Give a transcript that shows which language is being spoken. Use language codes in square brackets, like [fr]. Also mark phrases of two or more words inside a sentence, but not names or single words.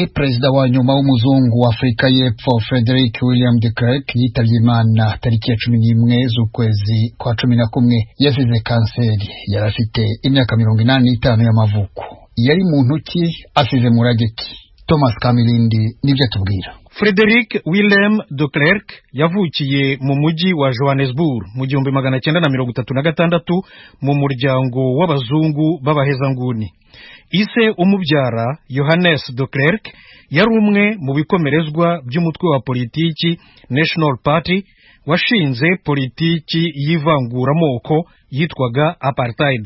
[rn] Perezida wa nyuma w'umuzungu wa Afrika y'Epfo Frederick William de Klerk yitavye Imana tariki ya 11 z'ukwezi kwa 11 yazize kanseri. Yarafite imyaka 85 y'amavuko. Yari muntu ki asize murageki? Thomas Kamilindi nivyo tubwira. Frederick William de Klerk yavukiye mu mujyi wa Johannesburg mu 1936 mu muryango w'abazungu b'abahezanguni. Ise umubyara Johannes de Klerk yari umwe mu bikomerezwa by'umutwe wa politiki National Party washinze politiki y'ivanguramoko yitwaga apartheid.